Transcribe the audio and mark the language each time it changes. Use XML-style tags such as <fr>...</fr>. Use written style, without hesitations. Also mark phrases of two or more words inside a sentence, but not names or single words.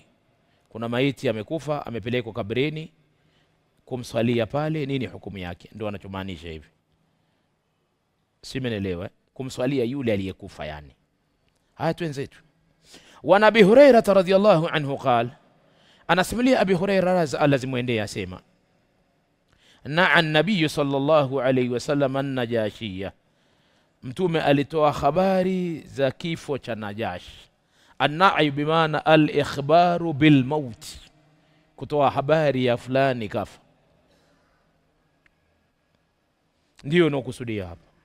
<sw>Kuna maiti amekufa, amepelekwa kabrini, kumswalia pale, nini hukumu yake? Ndio anachomaanisha hivi. simenelewa, kumswalia yule aliyekufa yani. Haya twenzetu.</sw> <ar>وأبي هريرة رضي الله عنه قال,</ar> <sw>anasimulia Abi Hurairah lazimwendea asema,</sw> <ar>نعى النبي صلى الله عليه وسلم النجاشي,</ar> <sw>mtume alitoa habari za kifo cha Najashi. An-na'i bimaana</sw> <ar>الإخبار بالموت,</ar> <sw>kutoa habari ya fulani kafa, ndio nakusudia hapa.</sw>